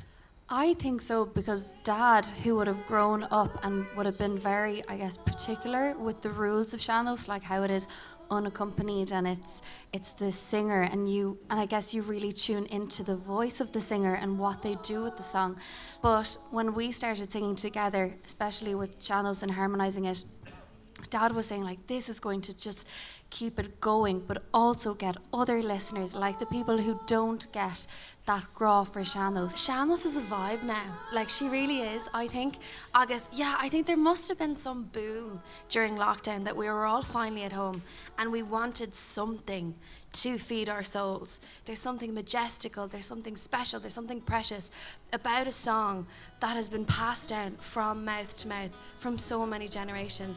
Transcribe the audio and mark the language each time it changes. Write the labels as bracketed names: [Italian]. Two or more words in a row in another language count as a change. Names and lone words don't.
[English] I think so, because Dad, who would have grown up and would have been very, I guess, particular with the rules of sean-nós, like how it is unaccompanied and it's the singer, and I guess you really tune into the voice of the singer and what they do with the song. But when we started singing together, especially with sean-nós and harmonising it, Dad was saying, like, this is going to just keep it going, but also get other listeners, like the people who don't get that graw for sean-nós. Sean-nós is a vibe now. Like, she really is, I think. I think there must have been some boom during lockdown that we were all finally at home and we wanted something to feed our souls. There's something majestical, there's something special, there's something precious about a song that has been passed down from mouth to mouth from so many generations.